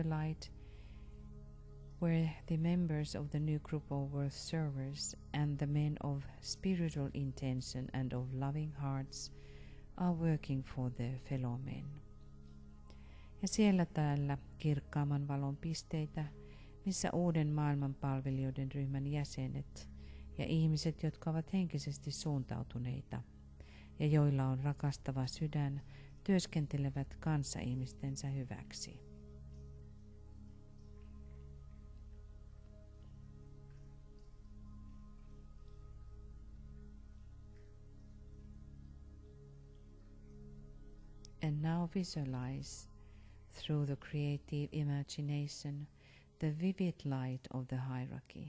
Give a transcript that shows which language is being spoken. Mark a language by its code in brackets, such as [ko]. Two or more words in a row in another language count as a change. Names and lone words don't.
[en] light where the members of the new group of world servers and the men of spiritual intention and of loving hearts are working for their fellow men. [fi] Ja siellä täällä kirkkaamman valon pisteitä, missä uuden maailman palvelijoiden ryhmän jäsenet ja ihmiset, jotka ovat henkisesti suuntautuneita ja joilla on rakastava sydän, työskentelevät kanssaihmistensä hyväksi. [en] And now visualize through the creative imagination the vivid light of the hierarchy.